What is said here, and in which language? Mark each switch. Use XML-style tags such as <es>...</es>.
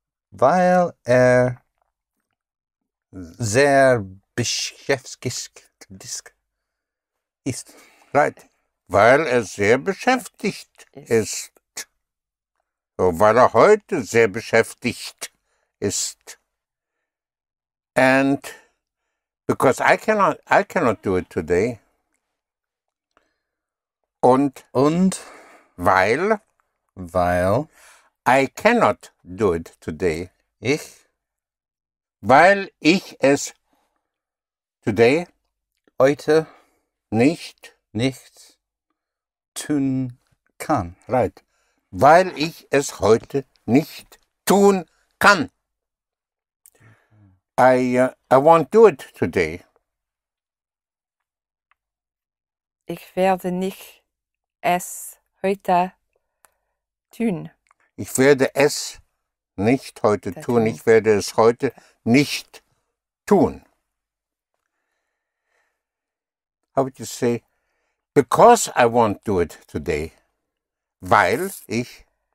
<de>Weil er sehr beschäftigt ist.</de> <en>Right.</en> <de>Weil er sehr beschäftigt ist. So, weil er heute sehr beschäftigt ist.</de> <en>And because I cannot do it today.</en> <de>Und weil</de> <en>I cannot do it today.</en> <de>Weil ich es</de> <en>today</en> <de>heute nicht tun kann.</de> <en>Right.</en> <de>Weil ich es heute nicht tun kann.</de> <en>I won't do it today.</en> <de>Ich werde nicht es heute tun. Ich werde es nicht heute tun. Ich werde es heute nicht tun.</de> <en>How would you say? Because I won't do it today.</en> <de>Weil ich</de>